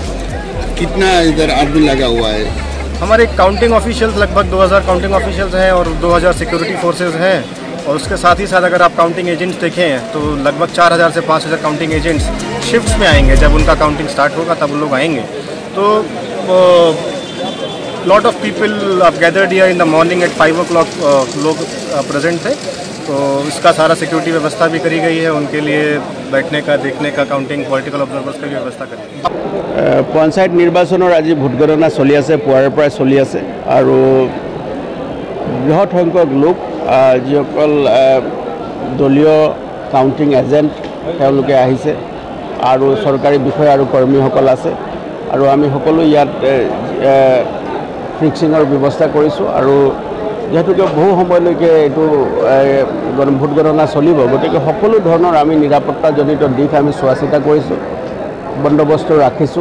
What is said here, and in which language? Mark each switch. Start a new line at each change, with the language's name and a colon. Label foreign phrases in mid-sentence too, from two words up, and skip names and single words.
Hindi: कितना इधर आदमी लगा हुआ है? हमारे
English: counting officials
Hindi: लगभग 2000
English: counting officials
Hindi: हैं और 2000
English: security forces
Hindi: हैं और उसके साथ ही साथ अगर आप
English: counting agents
Hindi: देखें तो लगभग 4000 से 5000
English: counting agents shifts
Hindi: में आएंगे। जब उनका
English: counting start
Hindi: होगा तब लोग आएंगे।
English: तो lot of people gathered here in the morning at 5 o'clock
Hindi: लोग प्रेजेंट थे। तो इसका सारा सिक्योरिटी व्यवस्था भी करी गई है, उनके लिए बैठने का, देखने का,
English: counting political observers
Hindi: का भी व्यवस्था करी गई।
Assamese: পঞ্চায়ত নিৰ্বাচনৰ আজি ভোটগণনা চলি আছে, পুৱাৰে পৰাই চলি আছে আৰু বৃহৎ সংখ্যক লোক যিসকল দলীয়
English: counting agent
Assamese: তেওঁলোকে আহিছে আৰু চৰকাৰী বিষয়া আৰু কৰ্মীসকল আছে আৰু আমি সকলো ইয়াত ফিক্সিঙৰ ব্যৱস্থা কৰিছোঁ আৰু যেহেতুকে বহু সময়লৈকে এইটো ভোট গণনা চলিব, গতিকে সকলো ধৰণৰ আমি নিৰাপত্তাজনিত দিশ আমি চোৱা চিতা কৰিছোঁ, বন্দোবস্ত ৰাখিছোঁ।